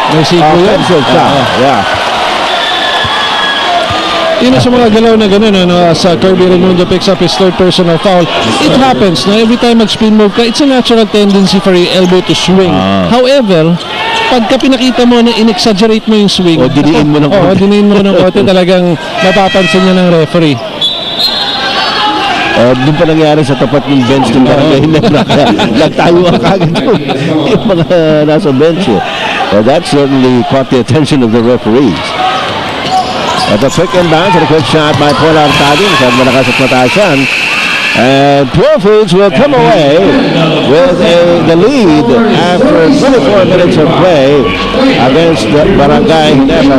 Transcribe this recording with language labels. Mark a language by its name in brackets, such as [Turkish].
[Filipino] May siglo yan. [English] Yeah. [Filipino] Yun sa mga galaw na gano'n, sa Kirby Raimundo [English] picks up his third personal foul. It happens na every time mag-spin move ka, it's a natural tendency for your elbow to swing. [Filipino] However, pagka pinakita mo na in-exaggerate mo yung swing, diniin mo ng konti. Diniin mo ng konti, talagang mapapansin niya ng referee. Doon pa nangyari sa tapat ng bench ng Barangay Ginebra. Nagtayo ang kagad yung mga nasa bench. [English] That certainly caught the attention of the referees. At a quick inbound and a quick shot by Paul Artadi. [Filipino] Masyadong malakas at mataas yan. [English] And Purefoods will come away with the lead after 24 minutes of play against the Barangay Ginebra.